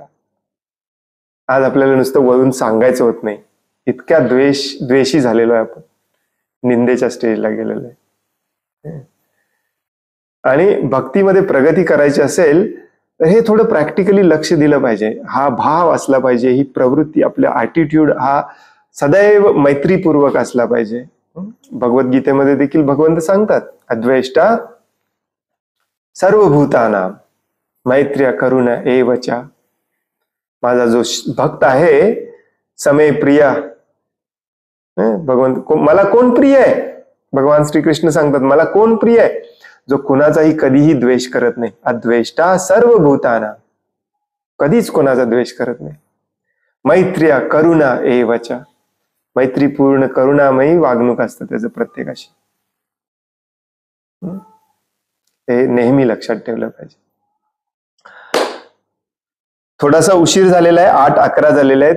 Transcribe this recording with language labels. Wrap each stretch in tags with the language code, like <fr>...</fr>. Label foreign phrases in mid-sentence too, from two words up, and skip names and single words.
<mr>आज आपल्याला नुसतं वळून सांगायचं होत नाही, इतक्या द्वेषी झालेलो आहे आपण, निंदेच्या स्टेजला गेलेलो आहे. आणि भक्तीमध्ये प्रगती करायची असेल तर हे थोडं प्रॅक्टिकली लक्ष दिलं पाहिजे. हा भाव असला पाहिजे, ही प्रवृत्ती, आपला ॲटिट्यूड हा सदैव मैत्रीपूर्वक असला पाहिजे. भगवद्गीतेमध्ये देखील भगवंत सांगतात,</mr> <sa>अद्वेष्टा सर्वभूतानां मैत्र्य करुणा एवचा.</sa> <mr>माझा जो भक्त आहे समे प्रिय, भगवंत मला कोण प्रिय आहे, भगवान श्रीकृष्ण सांगतात मला कोण प्रिय आहे, जो कुणाचाही कधीही द्वेष करत नाही.</mr> <sa>अद्वेष्टा सर्वभूतानां,</sa> <mr>कधीच कोणाचा द्वेष करत नाही.</mr> <sa>मैत्र्य करुणा एवचा,</sa> <mr>मैत्रीपूर्ण करुणामयी वागणूक असतं त्याचं प्रत्येकाशी. हे नेहमी लक्षात ठेवलं पाहिजे. थोडासा उशीर झालेला आहे, 8:11 झालेले आहेत.</mr>